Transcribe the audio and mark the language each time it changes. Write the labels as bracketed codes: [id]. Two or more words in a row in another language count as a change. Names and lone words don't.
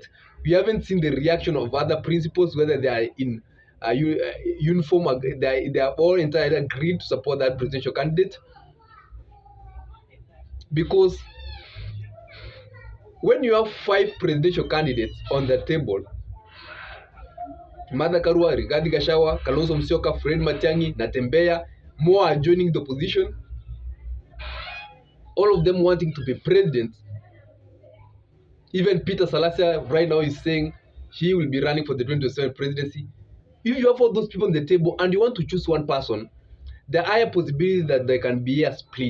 [en] We haven't seen the reaction of other principals, whether they are in uniform. They are all entirely agreed to support that presidential candidate. Because when you have 5 presidential candidates on the table, Martha Karua, Rigathi Gachagua, Kalonzo Musyoka, Fred Matiangi, Natembeya, more are joining the opposition, all of them wanting to be president. Even Peter Salasa right now is saying he will be running for the 2027 presidency. If you have all those people on the table and you want to choose one person, the higher possibility that there can be a split.